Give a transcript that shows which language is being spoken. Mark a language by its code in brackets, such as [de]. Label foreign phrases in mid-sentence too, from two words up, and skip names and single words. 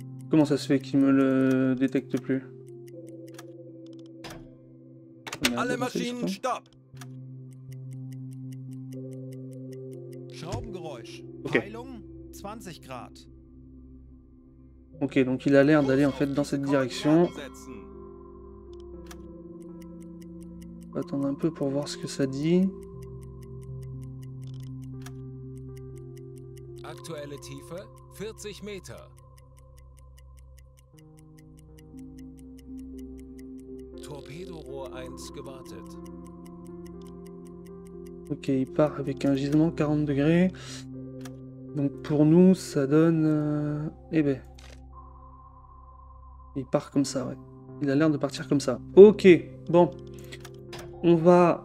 [fr] Comment ça se fait qu'il me le détecte plus? [de] Alle Maschinen, stopp! Schraubengeräusch. Ok. Peilung 20 Grad. [fr] Ok, donc il a l'air d'aller en fait dans cette direction. On va attendre un peu pour voir ce que ça dit. [de] Aktuelle Tiefe 40 Meter. Torpedorohr 1 gewartet. [fr] Ok, il part avec un gisement 40 degrés. Donc pour nous, ça donne... Eh ben... Il part comme ça, ouais. Il a l'air de partir comme ça. Ok, bon. On va...